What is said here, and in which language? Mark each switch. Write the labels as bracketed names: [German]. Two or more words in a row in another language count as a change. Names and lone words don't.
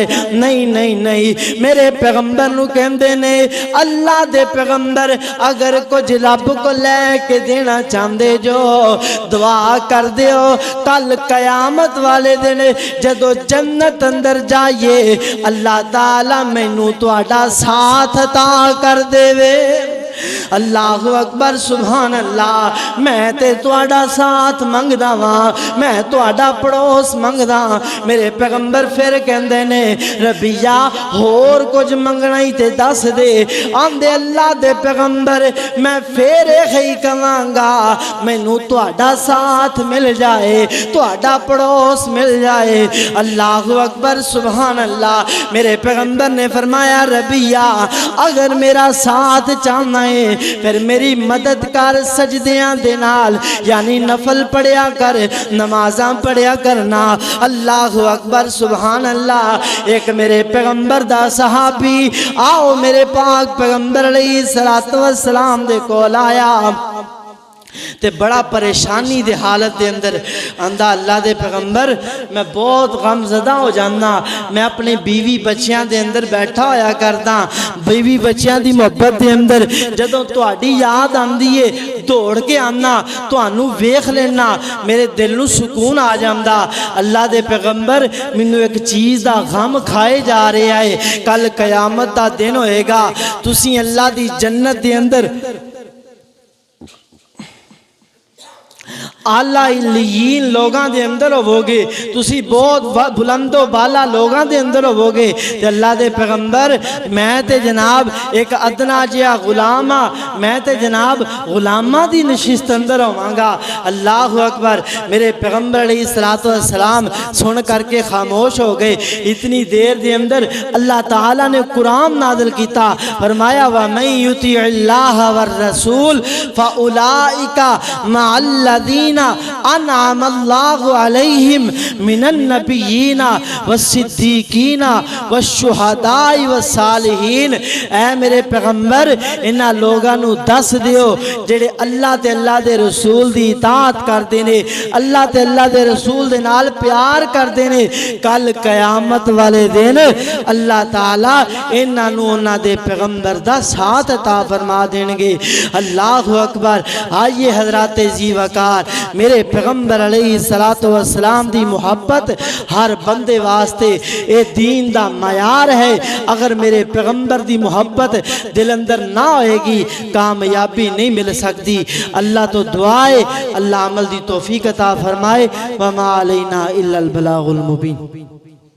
[Punjabi] نہیں نہیں نہیں، میرے پیغمبر نو کہندے نے اللہ دے پیغمبر اگر کچھ رب کو لے کے دینا چاہندے جو دعا کر دیو کل قیامت والے دن جدو جنت اندر جائیے اللہ تعالی مینوں تہاڈا ساتھ عطا کر دے وے۔ [Arabic] اللہ اکبر سبحان اللہ [Punjabi] میں تے تواڈا ساتھ منگدا واں میں تواڈا پڑوس منگدا میرے پیغمبر پھر کہندے نے ربیہ ہور کچھ منگنا ہی تے دس دے آندے اللہ دے پیغمبر میں پھر ہی کہاں گا مینوں تواڈا ساتھ مل جائے تواڈا پڑوس مل جائے [Arabic] اللہ اکبر سبحان اللہ [Punjabi] میرے پیغمبر نے فرمایا ربیہ اگر میرا ساتھ چاہنا ہے پھر میری مدد کر سجدیاں دے نال یعنی نفل پڑھیا کر نمازاں پڑھیا کرنا [Arabic] اللہ اکبر سبحان اللہ [Punjabi] ایک میرے پیغمبر دا صحابی آؤ میرے پاک پیغمبر [Arabic] علیہ السلام [Punjabi] دے کول آیا تے بڑا پریشانی دے حالت دے اندر آندا اللہ دے پیغمبر میں بہت غم زدہ ہو جانا میں اپنے بیوی بچیاں دے اندر بیٹھا ہویا کردا بیوی بچیاں دی محبت دے اندر جدوں تہاڈی یاد آندی ہے دوڑ کے آنا تہانوں ویکھ لینا میرے دل نوں سکون آ جاندا اللہ دے پیغمبر مینوں ایک چیز دا غم کھائے جا رہا ہے کل قیامت دا دن ہوئے گا تسی اللہ دی جنت دے اندر اعلیٰ علیین لوگاں دے اندر ہو گے تسی بہت بلند و بالا لوگاں دے اندر ہو گے تے اللہ دے پیغمبر میں تے جناب ایک ادنا جہا غلام میں تے جناب غلامہ دی نشست اندر ہوواں گا [Arabic] اللہ اکبر [Punjabi] میرے پیغمبر علیہ السلام سن کر کے خاموش ہو گئے اتنی دیر دے اندر اللہ تعالیٰ نے قرآن نازل کیتا فرمایا [Arabic] وَمَن يُطِعِ اللَّهَ وَالرَّسُولَ فَأُولَئِكَ مَعَ الَّذِينَ انعم اللہ علیہم من النبیین والصدیقین والشہداء والصالحین [Punjabi] اے میرے پیغمبر انہاں لوگاں نو دس دیو جڑے اللہ تے اللہ دے رسول دی اطاعت کردے نے اللہ تے اللہ دے رسول دے نال پیار کردے نے کل قیامت والے دن اللہ تعالیٰ انہاں نو انہاں دے پیغمبر دا ساتھ عطا فرما دیں گے [Arabic] اللہ اکبر [Punjabi] آئیے حضرات زی وقار میرے پیغمبر علیہ السلام دی محبت ہر بندے واسطے اے دین دا معیار ہے اگر میرے پیغمبر دی محبت دل اندر نہ ہوئے گی کامیابی نہیں مل سکتی اللہ تو دعائے اللہ عمل دی توفیق عطا فرمائے [Arabic] وما علینا الا البلاغ المبین